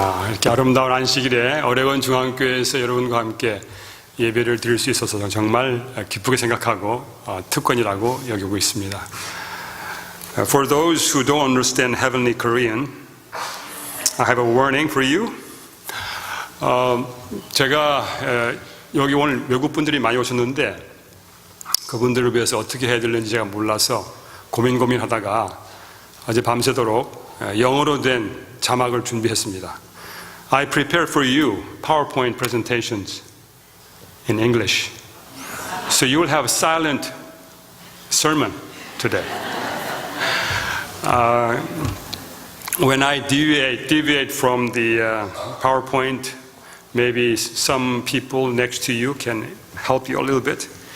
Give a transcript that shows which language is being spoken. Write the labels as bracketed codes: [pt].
[ko] 이렇게 아름다운 안식일에 오레곤 중앙교회에서 여러분과 함께 예배를 드릴 수 있어서 정말 기쁘게 생각하고 특권이라고 여기고 있습니다. [en] For those who don't understand heavenly Korean, I have a warning for you. [ko] 제가 여기 오늘 외국 분들이 많이 오셨는데 그분들을 위해서 어떻게 해야 되는지 제가 몰라서 고민하다가 어제 밤새도록 영어로 된 자막을 준비했습니다. [en] I prepared for you PowerPoint presentations in English. So you will have a silent sermon today. When I deviate from the PowerPoint, maybe some people next to you can help you a little bit.